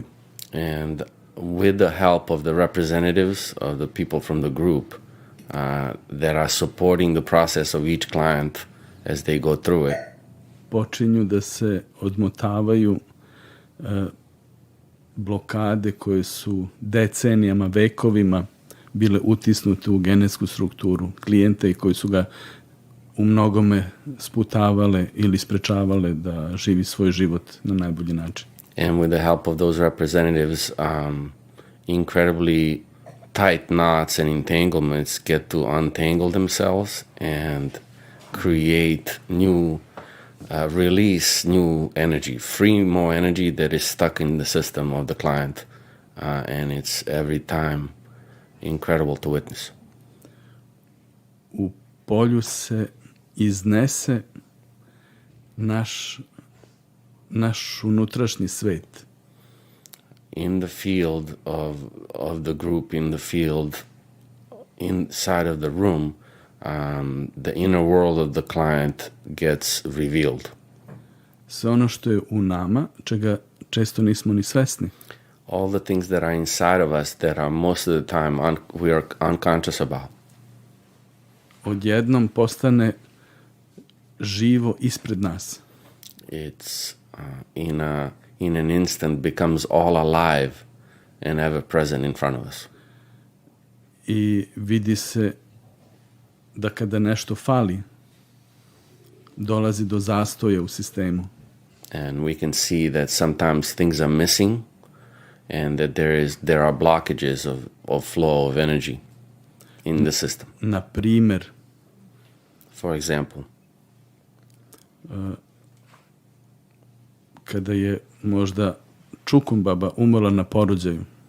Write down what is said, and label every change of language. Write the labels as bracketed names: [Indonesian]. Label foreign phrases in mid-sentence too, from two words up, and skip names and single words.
[English] And with the help of the representatives of the people from the group that are supporting the process of each client as they go through it, [Serbian] počinju da se odmotavaju blokade koje su decenijama, vekovima bile utisnute u genetsku strukturu klijenta i koji su ga u mnogome sputavale ili sprečavale da živi svoj život na najbolji način. [English] and with the help of those representatives, incredibly tight knots and entanglements get to untangle themselves and create new, release new energy, free more energy that is stuck in the system of the client. And it's every time incredible to witness. [Serbian] U polju se iznese naš unutrašnji svet. [English] In the field of the group, in the field inside of the room, the inner world of the client gets revealed. [Serbian] Sve ono što je u nama, čega često nismo ni svesni. [English] All the things that are inside of us that are most of the time we are unconscious about. [Serbian] Odjednom postane živo ispred nas. [English] It's in an instant becomes all alive and ever present in front of us. [Serbian] I vidi se da kada nešto fali, dolazi do zastoja u sistemu. [English] And we can see that sometimes things are missing and that there are blockages of flow of energy in the system. [Serbian] Na primer, [English] For example, [Serbian] kada je možda čukumbaba umrla na porođaju,